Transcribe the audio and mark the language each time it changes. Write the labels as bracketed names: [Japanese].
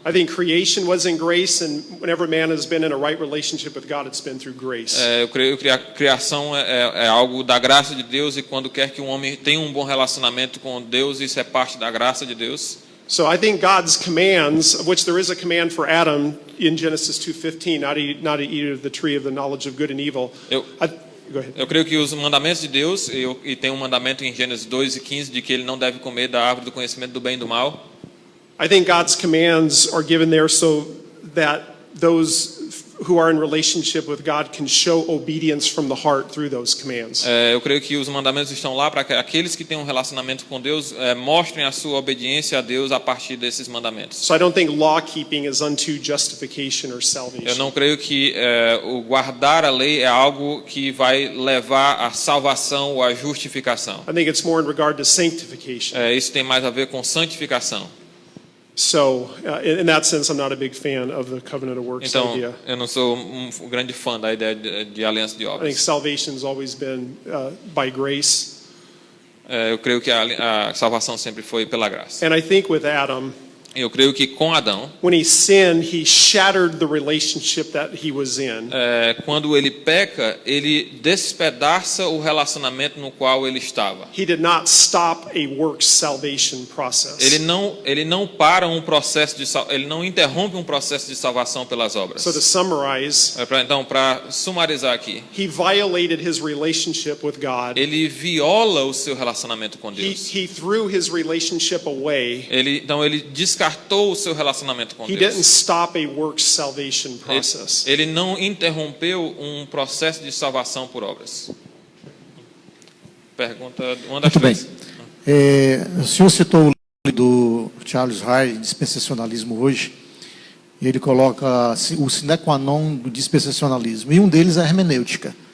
[English] I think creation was in grace, and whenever man has been in a right relationship with God, it's been through grace. [Portuguese] Eu creio que a criação é algo da graça de Deus, e quando quer que um homem tenha um bom relacionamento com Deus, isso é parte da graça de Deus. [English] So I think God's commands, of which there is a command for Adam in Genesis 2:15, not to eat of the tree of the knowledge of good and evil. Go ahead. [Portuguese] Eu creio que os mandamentos de Deus, e tem um mandamento em Gênesis 2:15 de que ele não deve comer da árvore do conhecimento do bem e do mal. [English] I think God's commands are given there so that those who are in relationship with God can show obedience from the heart through those commands. [Portuguese] Eu creio que os mandamentos estão lá para que aqueles que têm um relacionamento com Deus mostrem a sua obediência a Deus a partir desses mandamentos. [English] So I don't think law keeping is unto justification or salvation. [Portuguese] Eu não creio que o guardar a lei é algo que vai levar à salvação ou à justificação. [English] I think it's more in regard to sanctification. [Portuguese] Isso tem mais a ver com santificação. [English] So, in that sense, I'm not a big fan of the covenant of works [Portuguese] Então, [English] idea. [Portuguese] eu não sou grande fã da ideia de aliança de [English] I think [Portuguese] obras. [English] salvation's always been by grace. [Portuguese] Eu creio que a salvação sempre foi pela graça. [English] And I think with Adam, [Portuguese] Eu creio que com Adão, [English] when he sinned, he shattered the relationship that he was in. [Portuguese] quando ele peca, ele despedaça o relacionamento no qual ele estava. [English] He did not stop a works salvation process. [Portuguese] Ele não para um processo ele não interrompe um processo de salvação pelas obras. [English] So to summarize, [Portuguese] Então, para sumarizar aqui, [English] he violated his relationship with God. [Portuguese] ele viola o seu relacionamento com Deus. [English] He threw his relationship away. [Portuguese] Então ele descartou o seu relacionamento com [English] He didn't [Portuguese] Deus. [English] stop a works salvation process. [Portuguese] Ele não interrompeu um processo de salvação por obras. Pergunta uma das Muito bem. três. O senhor citou o livro do Charles Rye, Dispensacionalismo Hoje, e ele coloca o sine qua non do dispensacionalismo, e um deles é a hermenêutica.